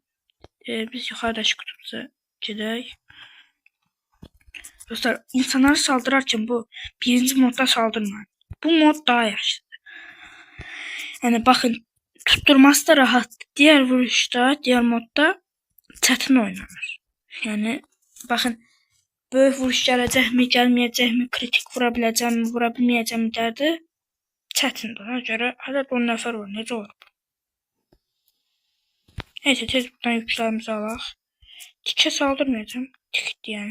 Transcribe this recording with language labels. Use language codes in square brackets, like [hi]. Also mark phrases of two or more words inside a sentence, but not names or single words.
[tr] Biz yukarıdaki kutumuza gidelim. Dostlar insanları saldırırken bu birinci modda saldırmayın. Bu mod daha yaşlıdır. Yani bakın tutturması da rahat. [az] Diğer vuruşta, diğer modda çətin oynanır. Yani bakın böyük vuruş gələcəkmi, gəlməyəcəkmi, kritik vura biləcəkmi, vura bilməyəcəkmi derdi. Çətindir. Ona görə hələ 10 nəfər var. Necə olur bu? Neyse tez buradan yüklərimizi alaq. Tikə saldırmayacağım. Tikdir yani.